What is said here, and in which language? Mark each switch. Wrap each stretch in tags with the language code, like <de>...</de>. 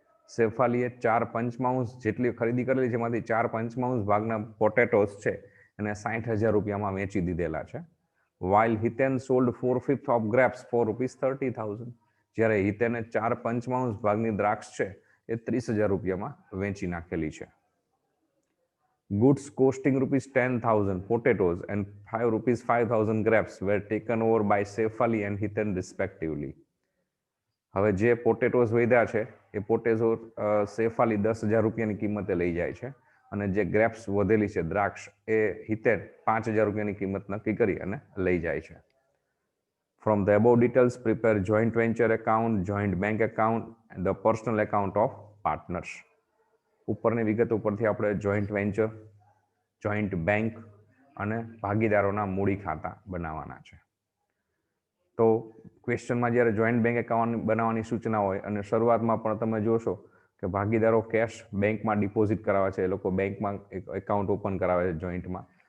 <gu>સૈફ અલીએ 4/5 જેટલી ખરીદી કરેલી જેમાંથી 4/5 ભાગના પોટેટોસ છે એને ₹60,000 વેચી દીધેલા છે.</gu> <en>While Hiten sold 4/5 of grapes for ₹30,000.</en> <gu>જ્યારે હિતેને 4/5 ભાગની દ્રાક્ષ છે એ ₹30,000 વેચી નાખેલી છે.</gu> <en>Goods costing ₹10,000 potatoes and ₹5,000 grapes were taken over by Saif Ali and Hiten respectively.</en> <gu>હવે જે પોટેટોસ વધ્યા છે એ પોટેટો સૈફ અલી ₹10,000ની કિંમતે લઈ જાય છે અને જે ગ્રેપ્સ વધેલી છે દ્રાક્ષ એ હિતેન ₹5,000ની કિંમત નક્કી કરી અને લઈ જાય છે.</gu> <en>From the above details, prepare joint venture account, joint bank account and the personal account of partners.</en> <gu>ઉપરની વિગત ઉપરથી આપણે જોઈન્ટ વેન્ચર, જોઈન્ટ બેંક અને ભાગીદારોના મૂડી ખાતા બનાવવાના છે. તો ક્વેશ્ચનમાં જ્યારે જોઈન્ટ બેંક એકાઉન્ટ બનાવવાની સૂચના હોય અને શરૂઆતમાં પણ તમે જોશો કે ભાગીદારો કેશ બેંકમાં ડિપોઝિટ કરાવે છે, એ લોકો બેંકમાં એક એકાઉન્ટ ઓપન કરાવે છે જોઈન્ટમાં.</gu>